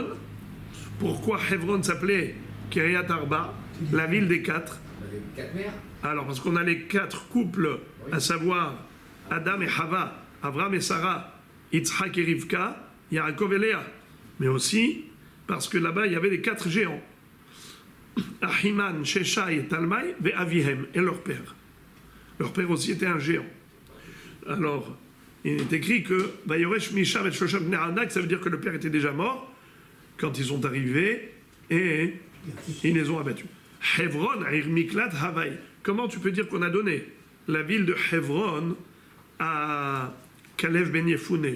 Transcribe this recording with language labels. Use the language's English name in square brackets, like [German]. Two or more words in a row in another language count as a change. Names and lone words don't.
[French] Pourquoi Hebron s'appelait Kiryat Arba, la ville des quatre? Avec 4 mères. Alors, parce qu'on a les quatre couples, à savoir Adam et Hava, Avram et Sarah, Yitzhak et Rivka, Yaakov et Léa. Mais aussi parce que là-bas, il y avait les quatre géants. Ahiman, Sheshai et Talmaï, et Avihem, et leur père. Leur père aussi était un géant. Alors, il est écrit que [Hebrew] ויורש משם את ששם בני ענק, [French] ça veut dire que le père était déjà mort quand ils sont arrivés et ils les ont abattus. Hebron, [Hebrew] עיר מקלט, [French] Havaï. Comment tu peux dire qu'on a donné la ville de Hebron à Kalev Ben Yefouné?